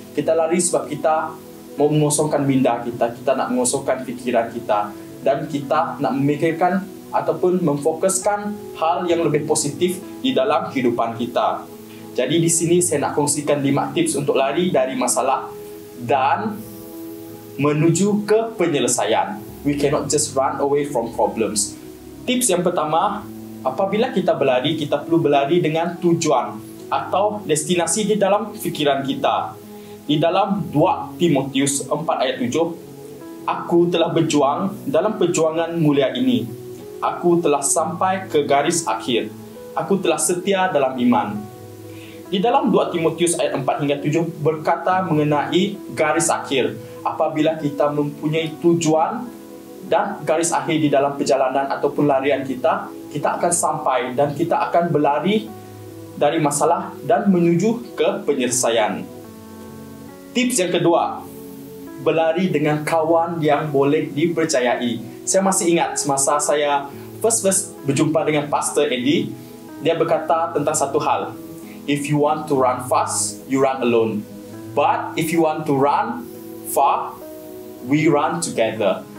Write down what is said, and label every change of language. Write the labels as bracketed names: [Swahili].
[Malay] Kita lari sebab kita mau mengosongkan minda kita nak mengosongkan fikiran kita, dan kita nak memikirkan ataupun memfokuskan hal yang lebih positif di dalam kehidupan kita. Jadi di sini saya nak kongsikan 5 tips untuk lari dari masalah dan menuju ke penyelesaian. [English] We cannot just run away from problems. [Malay] Tips yang pertama, apabila kita berlari, kita perlu berlari dengan tujuan atau destinasi di dalam fikiran kita. Di dalam 2 Timotius 4 ayat 7, aku telah berjuang dalam perjuangan mulia ini. Aku telah sampai ke garis akhir. Aku telah setia dalam iman. Di dalam 2 Timotius ayat 4 hingga 7 berkata mengenai garis akhir. Apabila kita mempunyai tujuan dan garis akhir di dalam perjalanan ataupun larian kita akan sampai dan kita akan berlari dari masalah dan menuju ke penyelesaian. Tips yang kedua, berlari dengan kawan yang boleh dipercayai. Saya masih ingat semasa saya first berjumpa dengan Pastor Eddie, dia berkata tentang satu hal. [English] If you want to run fast, you run alone. But if you want to run far, we run together.